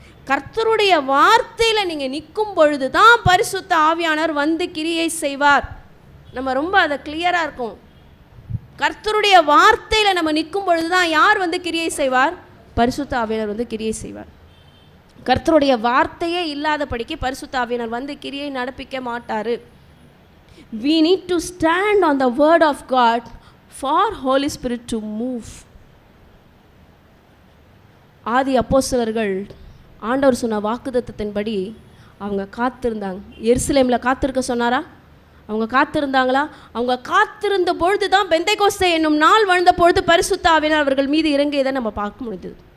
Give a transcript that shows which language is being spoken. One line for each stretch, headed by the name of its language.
Tamil: கர்த்தருடைய வார்த்தையில் நீங்கள் நிற்கும் பொழுது தான் பரிசுத்த ஆவியானவர் கிரியை செய்வார். நம்ம ரொம்ப அதை கிளியராக இருக்கும். கர்த்தருடைய வார்த்தையில் நம்ம நிற்கும் பொழுது தான் யார் கிரியை செய்வார்? பரிசுத்த ஆவியானவர் கிரியை செய்வார். கர்த்தருடைய வார்த்தையே இல்லாதபடிக்கு பரிசுத்த ஆவியானவர் கிரியை நடப்பிக்க மாட்டார்.
English: We need to stand on the word of God for Holy Spirit to move.
Tamil: ஆதி அப்போஸ்தலர்கள் ஆண்டவர் சொன்ன வாக்குத்தத்தத்தின்படி அவங்க காத்திருந்தாங்க. எருசலேமில் காத்திருக்க சொன்னாரா? அவங்க காத்திருந்தாங்களா? அவங்க காத்திருந்த பொழுது தான் பெந்தைக்கோஸ்தே என்னும் நாள் வாழ்ந்த பொழுது பரிசுத்த ஆவியானவர் அவர்கள் மீது இறங்கியதை நம்ம பார்க்க முடியுது.